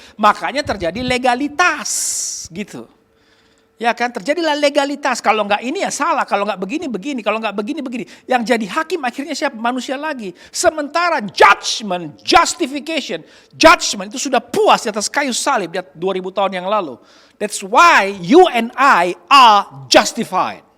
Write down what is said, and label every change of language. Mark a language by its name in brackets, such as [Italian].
[Indonesian] Makanya terjadi legalitas gitu. Ya kan, terjadilah legalitas. Kalau nggak ini ya salah, kalau nggak begini, begini. Kalau nggak begini, begini. Yang jadi hakim akhirnya siapa? Manusia lagi. Sementara judgment, justification. Judgment itu sudah puas di atas kayu salib 2000 tahun yang lalu. [English] That's why you and I are justified.